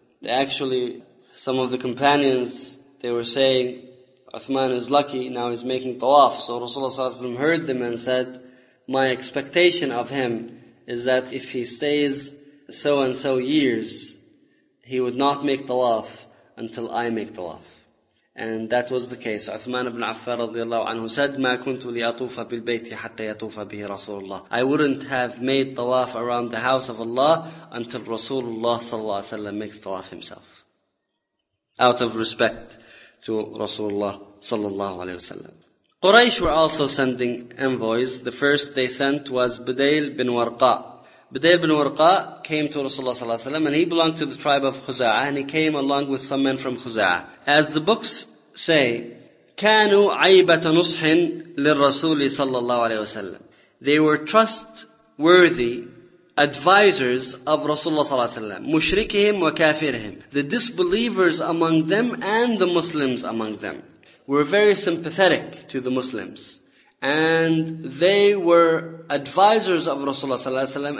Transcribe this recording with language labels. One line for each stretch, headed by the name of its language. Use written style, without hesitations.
English: Actually, some of the companions, they were saying, Uthman is lucky, now he's making tawaf. So Rasulullah ﷺ heard them and said, my expectation of him is that if he stays so and so years, he would not make tawaf until I make tawaf. And that was the case. Uthman ibn Affan radiallahu anhu said,
Arabic: مَا كُنْتُ لِيَطُوفَ بِالْبَيْتِ حَتَّى يَطُوفَ بِهِ رَسُولُ اللَّهِ.
English: I wouldn't have made tawaf around the house of Allah until Rasulullah sallallahu alayhi wa sallam makes tawaf himself. Out of respect to Rasulullah sallallahu alayhi wa sallam. Quraysh were also sending envoys. The first they sent was Budayl bin Warqa. Budayl bin Warqa came to Rasulullah sallallahu alayhi wa sallam, and he belonged to the tribe of Khuza'ah, and he came along with some men from Khuza'ah. As the books say,
Arabic: كانوا عيبة نصح للرسول صلى الله عليه وسلم.
English: They were trustworthy advisors of Rasulullah sallallahu alayhi wa sallam.
Arabic: مشركهم وكافرهم.
English: The disbelievers among them and the Muslims among them were very sympathetic to the Muslims. And they were advisors of Rasulullah sallallahu alaihi wasallam.